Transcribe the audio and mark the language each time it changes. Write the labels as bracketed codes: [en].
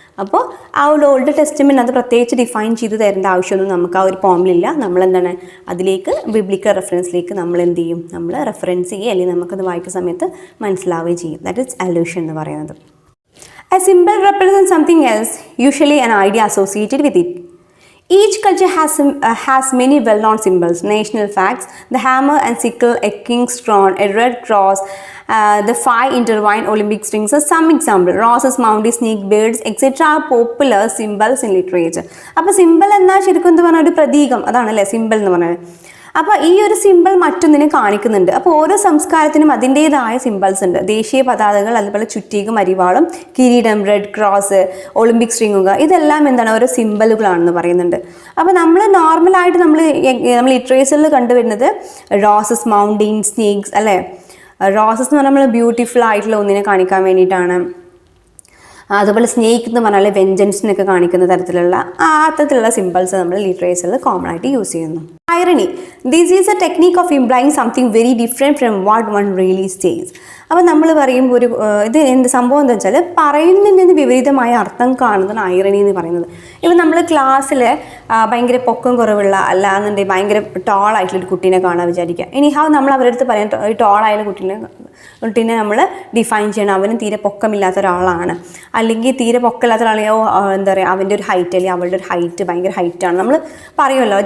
[ml] അപ്പോൾ ആ ഒരു ഓൾഡ് ടെസ്റ്റ്മെൻറ്റ് അത് പ്രത്യേകിച്ച് ഡിഫൈൻ ചെയ്ത് തരേണ്ട ആവശ്യമൊന്നും നമുക്ക് ആ ഒരു പോമിലില്ല. നമ്മളെന്താണ് അതിലേക്ക് ബിബ്ലിക്കൽ റെഫറൻസിലേക്ക് നമ്മൾ എന്ത് ചെയ്യും, നമ്മൾ റെഫറൻസ് ചെയ്യുക, അല്ലെങ്കിൽ നമുക്കത് വായിക്കുന്ന സമയത്ത് മനസ്സിലാവുകയും ചെയ്യും. [en] that is allusion [ml] എന്ന് പറയുന്നത്. [en] A symbol represent something else, usually an idea associated with it. Each culture has many well-known symbols, national flags, the hammer and sickle, a king's throne, a red cross, the five intertwined Olympic strings are some examples. Roses, mountains, snake, birds, etc. are popular symbols in literature. [ml] അപ്പോൾ simple എന്നാൽ ശരിക്കും എന്താ പറഞ്ഞാൽ ഒരു പ്രതീകം, അതാണല്ലേ simple എന്ന് പറയുന്നത്. അപ്പോൾ ഈ ഒരു സിമ്പിൾ മറ്റൊന്നിനെ കാണിക്കുന്നുണ്ട്. അപ്പോൾ ഓരോ സംസ്കാരത്തിനും അതിൻ്റേതായ സിമ്പിൾസ് ഉണ്ട്. ദേശീയ പതാകകൾ, അതുപോലെ ചുറ്റികയും അരിവാളും, കിരീടം, റെഡ് ക്രോസ്, ഒളിമ്പിക് സ്ട്രിങ്ങുക, ഇതെല്ലാം എന്താണ് ഓരോ സിമ്പിളുകളാണെന്ന് പറയുന്നുണ്ട്. അപ്പോൾ നമ്മൾ നോർമലായിട്ട് നമ്മൾ ലിറ്ററേച്ചറിൽ കണ്ടുവരുന്നത് റോസസ്, മൗണ്ടെയിൻസ്, സ്നേക്സ് അല്ലേ. റോസസ് എന്ന് പറഞ്ഞാൽ നമ്മൾ ബ്യൂട്ടിഫുൾ ആയിട്ടുള്ള ഒന്നിനെ കാണിക്കാൻ വേണ്ടിയിട്ടാണ്. അതുപോലെ സ്നേക്ക് എന്ന് പറഞ്ഞാൽ വെഞ്ചൻസിനൊക്കെ കാണിക്കുന്ന തരത്തിലുള്ള അത്തരത്തിലുള്ള സിമ്പിൾസ് നമ്മൾ ലിറ്ററേച്ചറിൽ കോമൺ ആയിട്ട് യൂസ് ചെയ്യുന്നു. [en] Irony. This is a technique of implying something very different from what one really says. [ml] അപ്പോൾ നമ്മൾ പറയുമ്പോൾ ഇത് എന്ത് സംഭവം എന്താ വെച്ചാൽ പറയുന്നതിൽ നിന്ന് വിപരീതമായ അർത്ഥം കാണുന്നതാണ് ഐറണി എന്ന് പറയുന്നത്. ഇപ്പം നമ്മൾ ക്ലാസ്സിൽ ഭയങ്കര പൊക്കം കുറവുള്ള അല്ലാന്നുണ്ടെങ്കിൽ ഭയങ്കര ടോളായിട്ടുള്ളൊരു കുട്ടീനെ കാണാൻ വിചാരിക്കുക. ഇനി നമ്മൾ അവരുടെ അടുത്ത് പറയാൻ ഒരു ടോളായ കുട്ടീനെ നമ്മൾ ഡിഫൈൻ ചെയ്യണം, അവന് തീരെ പൊക്കമില്ലാത്ത ഒരാളാണ്, അല്ലെങ്കിൽ തീരെ പൊക്കമില്ലാത്ത ഒരാളെയോ എന്താ പറയുക അവൻ്റെ ഒരു ഹൈറ്റ് അല്ലെങ്കിൽ അവളുടെ ഒരു ഹൈറ്റ് ഭയങ്കര ഹൈറ്റാണ് നമ്മൾ പറയുമല്ലോ.